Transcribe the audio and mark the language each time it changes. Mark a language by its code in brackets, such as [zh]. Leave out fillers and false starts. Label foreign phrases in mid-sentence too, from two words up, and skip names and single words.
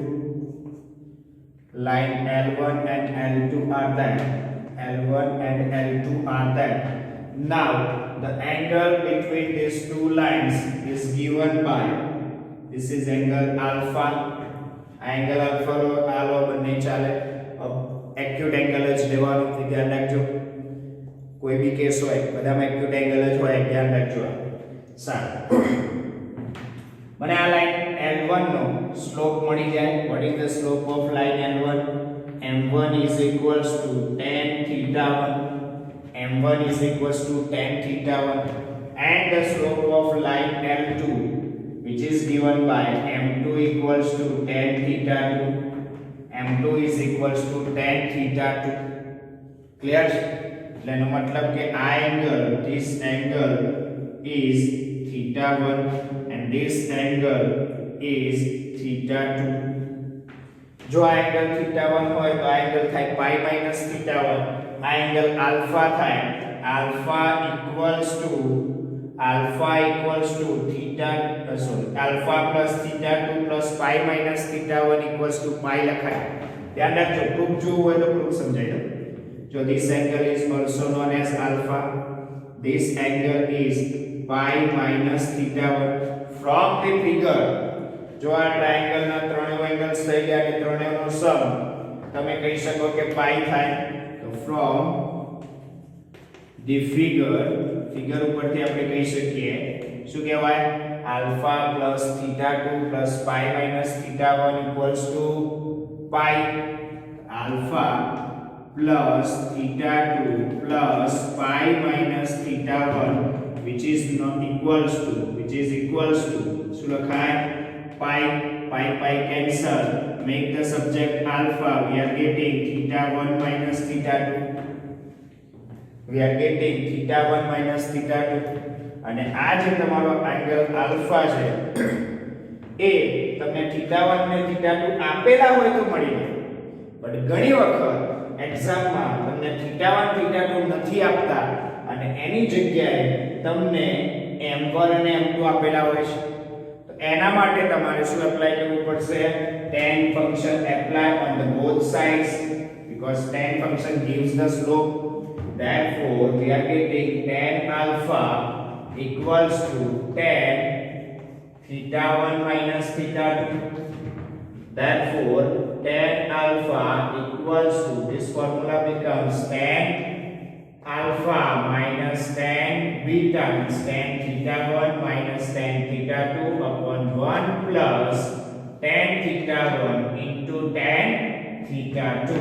[en] Line L1 and L2 are there. L1 and L2 are there. Now the angle between these two lines is given by, this is angle alpha. Angle alpha alo [gu] બંને ચાલે. એક્યુટ એંગલ જ લેવાનો ધ્યાન રાખજો. કોઈ બી કેસ હોય બધામાં એક્યુટ એંગલ જ હોય, ધ્યાન રાખજો. સારું, મને આ લાઈન L1 નો સ્લોપ મળી જાય. [en] what is the slope of line L1? m1 is equals to tan theta 1. m1 is equals to tan theta 1 and the slope of line L2 which is given by m2 equals to tan theta 2. m2 is equals to tan theta 2. clear? [gu] એટલે એનો મતલબ કે આ એંગલ, [en] this angle is theta 1 and this angle is theta 2. [gu] જો આ એંગલ [en] theta 1 [gu] હોય તો આ એંગલ થાય [en] pi minus theta 1. [gu] આ એંગલ alpha થાય. [en] alpha equals to theta alpha plus theta 2 plus pi minus theta 1 equals to pi લખાય. [gu] ધ્યાન રાખજો, પ્રૂફ જોવું હોય તો પ્રૂફ સમજાઈ દો. [en] જો this angle is also known as alpha, this angle is pi minus theta 1. from the figure, [gu] જો આ ટ્રાયેંગલ ના ત્રણેય એંગલ્સ થઈ ગયા અને ત્રણેયનો સમ તમે કહી શકો કે પાઈ થાય. તો [en] from the figure [gu] ઉપરથી આપણે કહી શકીએ શું કહેવાય? [en] alpha plus theta 2 plus pi minus theta 1 equals to pi. alpha plus theta 2 plus pi minus theta 1 which is equals to [gu] શું લખાય? [en] pi. pi cancel, make the subject alpha. We are getting theta 1 minus theta 2. [gu] અને આ જે તમારો એંગલ આલ્ફા છે એ તમને [en] theta 1 [gu] ને [en] theta 2 [gu] આપેલા હોય તો મળી જાય. બટ ઘણી વખત એક્ઝામમાં તમને [en] theta 1 theta 2 [gu] નથી આપતા અને એની જગ્યાએ તમને m1 અને m2 આપેલા હોય છે. તો એના માટે તમારે શું એપ્લાય કરવું પડશે? [en] tan function apply on the both sides because tan function gives the slope. Therefore we are getting tan alpha equals to tan theta 1 minus theta 2. Therefore tan alpha equals to, this formula becomes tan alpha minus tan beta, means tan theta 1 minus tan theta 2 upon 1 plus tan theta 1 into tan theta 2.